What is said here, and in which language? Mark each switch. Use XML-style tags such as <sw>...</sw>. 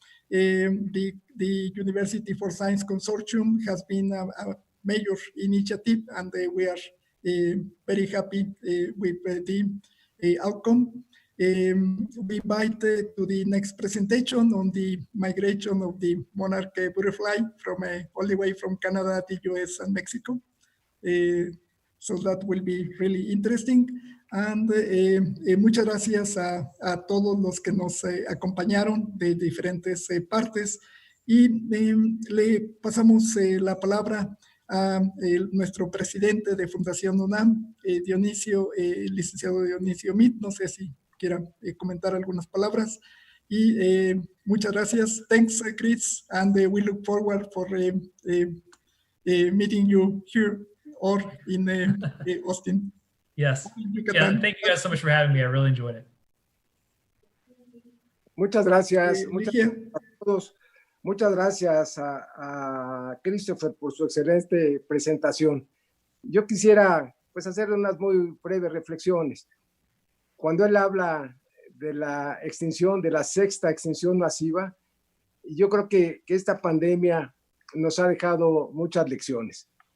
<en>The University for Science Consortium has been a major initiative, and we are very happy with the outcome. We invite to the next presentation on the migration of the monarch butterfly from all the way from Canada, the US, and Mexico. So that will be really interesting.</en> <es>And muchas gracias a todos los que nos acompañaron de diferentes partes. Y le pasamos la palabra a nuestro presidente de Fundación UNAM, Dionisio, licenciado Dionisio Meade. No sé si quiera comentar algunas palabras. Y muchas gracias.</es> <en>Thanks, Chris. And we look forward for meeting you here or in Austin. Yes. Yeah, thank you guys so much for having me. I really enjoyed it.</en> <es>Muchas gracias. Muchas gracias a todos. Muchas gracias a Christopher por su excelente presentación. Yo quisiera pues hacer unas muy breves reflexiones. Cuando él habla de la extinción, de la sexta extinción masiva, yo creo que esta pandemia nos ha dejado muchas lecciones.</es>